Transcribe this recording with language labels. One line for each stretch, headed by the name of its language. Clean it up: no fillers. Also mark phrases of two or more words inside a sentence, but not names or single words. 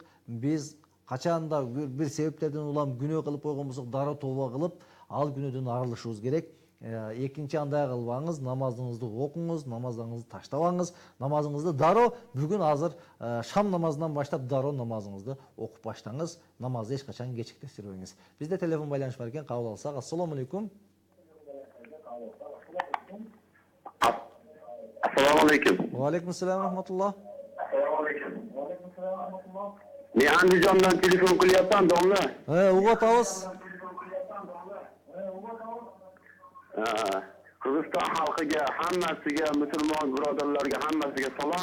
Kyrgyz: Биз качанда бир себептерден улам күнөө кылып койгон болсок, дароо тооба кылып, ал күнөөдөн арылышыбыз керек. Экинчи андай кылбаңыз, намазыңызды окуңуз, намазыңызды таштабаңыз, намазыңызды дароо бүгүн азыр шам намазынан баштап дароо намазыңызды окуп баштаңыз. Намазды эч качан кечиктирбеңиз. Бизде телефон байланыш бар экен, кабыл алсак. Ассаламу алейкум.
Uzbek: Assalomu alaykum. Va alaykum assalom rahmatulloh. Men Andijondan telefon qilyapman, domla. Uyg'otamiz. Qirg'iziston xalqiga, hammasiga, musulmon birodarlarga hammasiga salom.